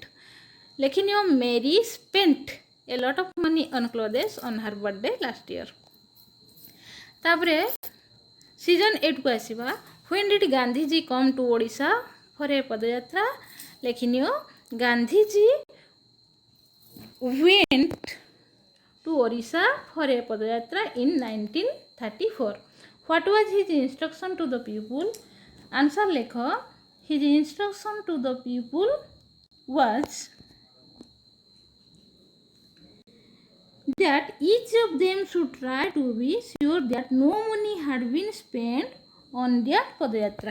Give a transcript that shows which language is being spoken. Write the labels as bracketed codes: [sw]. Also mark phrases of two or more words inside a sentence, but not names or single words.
[en] ଲେଖିନିଅ Mary spent a lot of money on clothes on her birthday last year. [or] ତାପରେ ସିଜନ୍ 8କୁ ଆସିବା। [en] When did Gandhiji come to Odisha for a padayatra. ଲେଖିନିଅ ଗାନ୍ଧିଜୀ went to Orissa for a padayatra in 1934. What was his instruction to the people? Answer lekho. His instruction to the people was that each of them should try to be sure that no money had been spent on their padayatra.